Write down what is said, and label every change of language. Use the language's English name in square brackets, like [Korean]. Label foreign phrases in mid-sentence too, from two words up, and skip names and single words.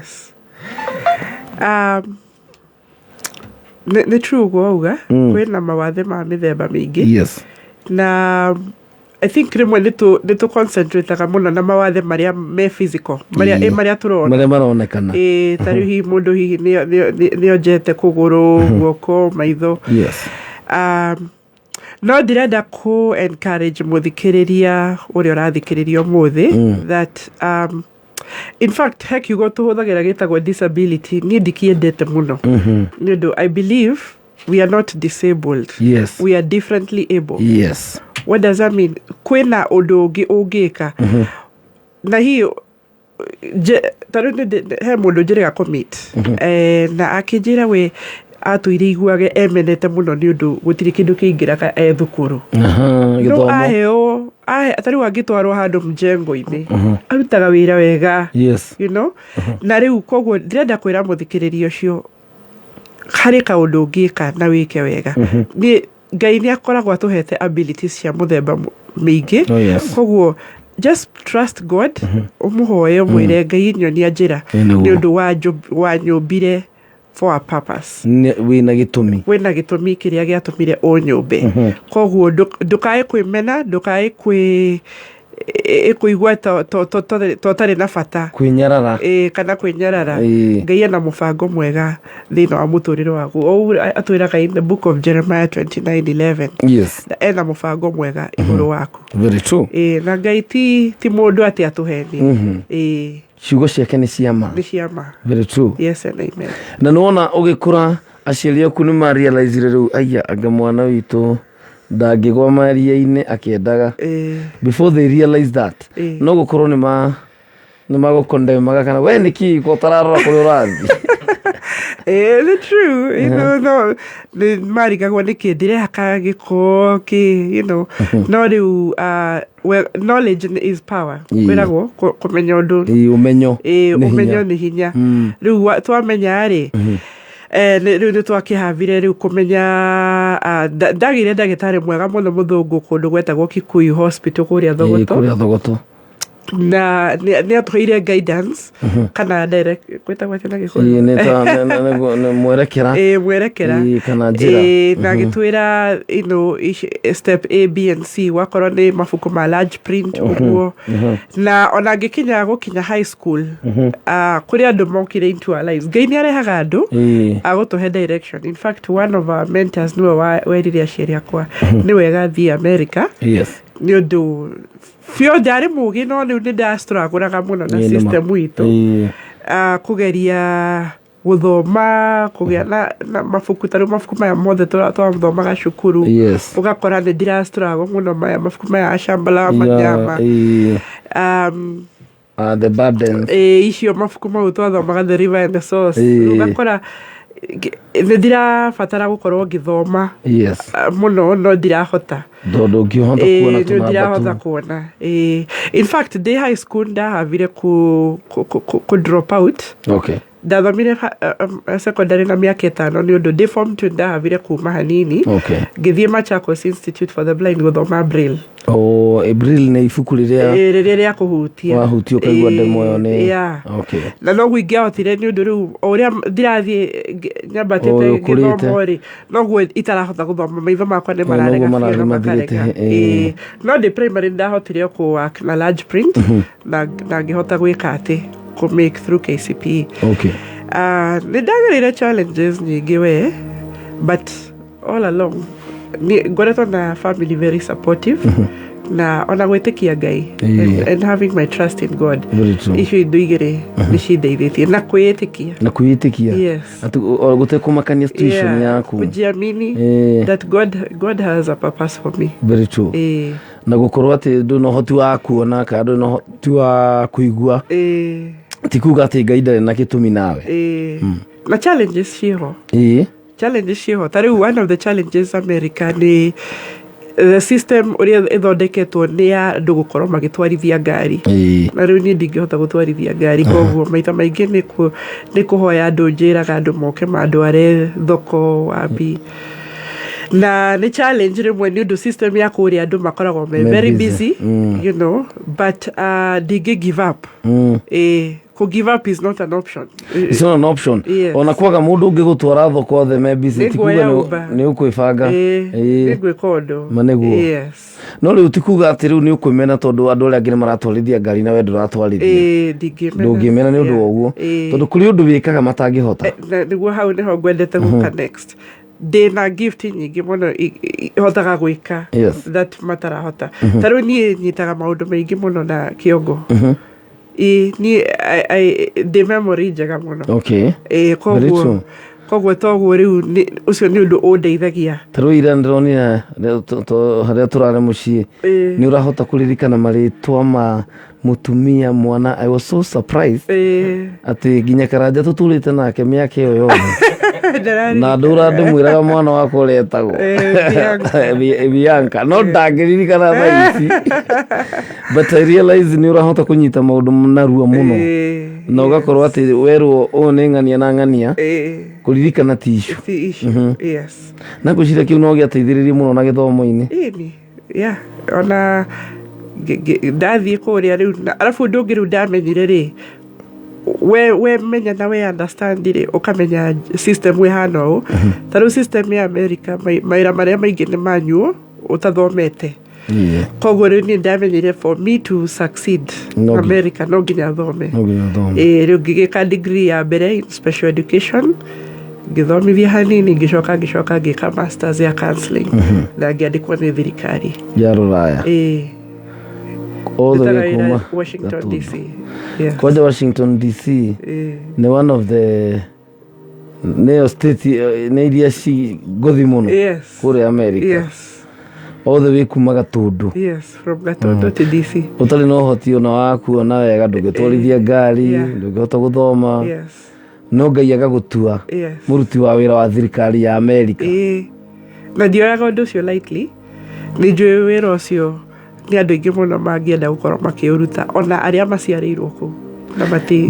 [Kikuyu] Nĩ true guoga kwĩna mawathe ma mĩthemba mĩingĩ na [English] I think [Kikuyu] rĩmwe nĩ tu concentrate mũno na mawathe marĩa me physical marĩa turona marĩa maronekana ta rĩu hihi mũndũ hihi nĩ onjete kũgũrũ guoko maitho no ndirenda ku encourage mũthikĩrĩria ũrĩa ũrathikĩrĩria ũmũthĩ [English] that in fact [Kikuyu] kiugo tuhũthagĩra gĩtagwo disability niĩ ndikiendete mũno nĩ ũndũ [English] I believe we are not disabled. We are differently able. What does that mean? [Kikuyu] Kwena ũndũ ũngĩ ũngĩka na hiyo tarĩu he mũndũ njĩrĩga commit na akĩnjĩra we atũire iguage emenete mũno nĩ ũndũ gũtirĩ kĩndũ kĩingĩraga thukuru no aheo tarĩu angĩtwarwo handũ mjengo-inĩ arutaga wĩra wega [English] you know [Kikuyu] na rĩu koguo ndirenda kwĩra mũthikĩrĩria ũcio harĩ kaũndũ ũngĩka na wĩke wega Ngai nĩ akoragwo atũhete abilities cia mũthemba mĩingĩ koguo [English] just trust God [Kikuyu] ũmũhoe ũmwĩre Ngai nyonia njĩra nĩ ũndũ wa nyũmbire [English] for a purpose [Kikuyu] wĩna gĩtũmi kĩrĩa gĩatũmire ũnyũmbe koguo ndũkae kwĩmena ndũkae kũigua totarĩ na bata kana kwĩnyarara Ngai ena mũbango mwega thĩinĩ wa mũtũrĩre waku atwĩraga [English] in the book of Jeremiah [Kikuyu] 29:11 ena mũbango mwega igũrũ waku na Ngai ti mũndũ atĩ atũheni ciugo ciake nĩ ciama [English] very true yes and amen [Kikuyu] na nĩwona ũgĩkũra aciari aku nĩ marealize rĩu aya anga mwana witũ ndangĩgwa maria-inĩ akĩendaga [English] before they realize that [Kikuyu] no gũkorwo nĩ magũkondemaga kana we nĩkĩ ũtararora kũrĩa ũrathiĩ [English] the true you know [Kikuyu] no marigagwo nĩkĩ ndĩrehaka gĩko [English] you know [Kikuyu] no rĩu [English] well knowledge is power [Kikuyu] kwĩragwo kũmenya ũndũ ũmenyo nĩ hinya rĩu twamenya rĩ rĩu nĩ twakĩhavire rĩu kũmenya ndagĩire ndagĩtarĩ mwega mũno mũthũngũ kũndũ gwetagwo Kikuyu Hospital kũrĩa Thogoto na nĩ atũheire guidance kana direct gwetagwo atĩa na Gĩkũyũ nĩ mwerekera kana njĩra na gĩtwĩra [English] step A, B and C [Kikuyu] wakorwo nĩ mabuku ma [English] large print [Kikuyu] ũguo na ona ngĩkinya gũkinya [English] high school [Kikuyu] kũrĩ andũ mokire [English] into our lives [Kikuyu] Ngai nĩ arehaga andũ agũtũhe direction. [English] In fact one of our mentors [Kikuyu] nĩwe werire aciari akwa nĩ wega thiĩ America nĩ ũndũ fio ndarĩ mũgĩ no rĩu nĩ ndastruguraga mũno na system witũ kũgeria gũthoma kũgĩa na mabuku tarĩ mabuku maya mothe twathomaga cukuru ũgakora nĩ ndirastruggle mũno maya mabuku maya Shambala Manyama [English] the burden [Kikuyu] icio mabuku mau twathomaga The River and the Source ũgakora nĩ ndirabatara gũkorwo ngĩthoma mũno no ndirahota ndĩrahota kuona [English] in fact day high school [Kikuyu] ndahavire ku drop out ndathomire secondary na mĩaka 5 nĩ ũndũ day form 2 ndahavire kuma hanini ngĩthiĩ Machakos Institute for the Blind gũthoma Braille Braille nĩ ibuku rĩrĩa kũhutia wahutio kaigua ndemo nĩ na no ingĩahotire nĩ ũndũ rĩu ũrĩa ndirathiĩ nyambatĩte gĩthomo-rĩ noguo itarahota gũthoma maitho makwa nĩ mararega no ndĩ primary ndahotire ku work na [English] large print [Kikuyu] na ngĩhota gwĩka atĩ ku [English] make through [Kikuyu] KCPE nĩ ndagereire challenges nyingĩ we [English] but all along [Kikuyu] ngoretwo na [English] family very supportive [Kikuyu] na ona gwĩtĩkia Ngai [English] and having my trust in God. Very true. [Kikuyu] Icio indo igĩrĩ nĩ cindeithĩtie na kwĩĩtĩkia. [English] Yes. [Kikuyu] Gũtekũmakania situation yaku. [English] Kujiamini that God has a purpose for me. Very true. [Kikuyu] Na gũkorwo atĩ ndũ na ũhoti wa kuona kana ndũ na ũhoti wa kũigua ti kuga atĩ Ngai ndarĩ na gĩtũmi nawe. Na challenges ciho. Ta rĩu [English] one of the challenges [Kikuyu] America nĩ [English] the system [Kikuyu] uria ithondeketwo ni ya andũ gũkorwo magĩtwarithia ngari. Na rĩu niĩ ndingĩhota gũtwarithia ngari, koguo maita maingĩ nĩ kũhoya andũ, njĩraga andũ moke mandware thoko wapi. Na nĩ challenge rĩmwe nĩ ũndũ system ya kũrĩa andũ makoragwo [English] very busy, you know, [Kikuyu] but ndingĩ [English] give up. To give up is not an option. It's not an option. Yes. [Kikuyu] Ona kwaga mũndũ ũngĩgũtwara thoko othe me busy tikuga nĩ ũkwĩbanga. Nĩ gwĩka ũndũ. Manĩguo. Yes. No rĩu tikuga atĩ rĩu nĩ ũkwĩmena tondũ andũ arĩa angĩ nĩ maratwarithia ngari na we ndũratwarithia. Ndũngĩmena nĩ ũndũ wa ũguo. Tondũ kũrĩ ũndũ wĩkaga matangĩhota. Nĩguo hau nĩho ngwendete gũka next. Ndĩna gift nyingĩ mũno hotaga gwĩka that matarahota. Ta rĩu niĩ nyitaga maũndũ maingĩ mũno na kĩongo. [English] The memory [Kikuyu] njega mũno. Koguo toguo rĩu ũcio nĩ ũndũ ũndeithagia. Ta rĩu ira ndĩronire harĩa tũrarĩ mũciĩ nĩ ũrahota kũririkana marĩtwa ma mũtumia mwana. [English] I was so surprised [Kikuyu] atĩ nginya karanja tũtũrĩte nake mĩaka ĩyo yothe na ndũra ndĩmwĩraga mwana wakwa ũrĩa etagwo Bianca, no ndangĩririkana thaa ici, [English] but I realize [Kikuyu] nĩ ũrahota kũnyita maũndũ narua mũno na ũgakorwo atĩ werwo ũũ nĩ ng'ania na ng'ania kũririkana ti issue. [English] Yes. [Kikuyu] Na ngwĩciria kĩu no gĩateithĩrĩrie mũno na gĩthomo-inĩ. Ona ndathiĩ kũrĩa rĩu arabu ũndũ ũngĩ rĩu ndamenyire rĩ, we menya na we understand rĩ, ũkamenya system ĩhana ũũ. Ta rĩu system ya America mawĩra marĩa maingĩ nĩ manual ũtathomete. Koguo rĩu niĩ ndamenyire [English] for me to succeed [Kikuyu] America no nginya thome. Rĩu ngĩgĩka degree ya mbere [English] in special education, [Kikuyu] ngĩthomithia hanini, ngĩcoka ngĩka masters ya counseling na ngĩandĩkwo nĩ thirikari ya rũraya. [English] All the way kuma Washington DC. Yes. [Kikuyu] Kwanja Washington DC nĩ [English] one of the neo state [Kikuyu] nĩ iria ci ngũthi mũno kũrĩa America. [English] Yes. All the way kuma Gatundu. Yes, from Gatundu to DC. [Kikuyu] Ũtarĩ na ũhoti ona wa kuona wega, ndũngĩtwarithia ngari, ndũngĩhota gũthoma. No Ngai agagũtua mũruti wa wĩra wa thirikari ya America. Na ndioyaga ũndũ ũcio lightly. Nĩ njũĩ wĩra ũcio nĩ andũ aingĩ mũno mangĩenda gũkorwo makĩũruta, ona arĩa maciarĩirwo kũu na mati